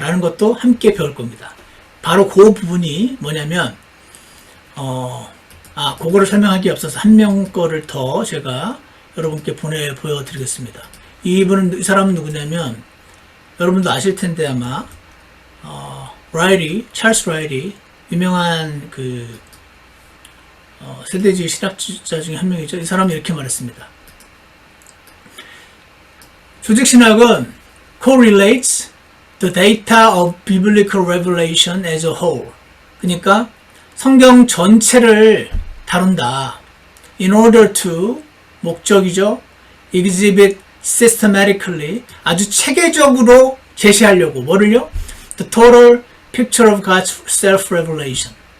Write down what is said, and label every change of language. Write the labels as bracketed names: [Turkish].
[Korean] 라는 것도 함께 배울 겁니다. 바로 그 부분이 뭐냐면, 그거를 설명하기 앞서서 한 명 거를 더 제가 여러분께 보여드리겠습니다. 이 사람은 누구냐면, 여러분도 아실 텐데 아마, 찰스 라이리, 유명한 세대주의 신학자 중에 한 명이죠. 이 사람이 이렇게 말했습니다. 조직신학은 [English] correlates the data of biblical revelation as a whole. [Korean] 그러니까 성경 전체를 다룬다. [English] In order to, [Korean] 목적이죠. [English] exhibit systematically, [Korean] 아주 체계적으로 제시하려고. 뭐를요? [English] The total picture of God's self-revelation.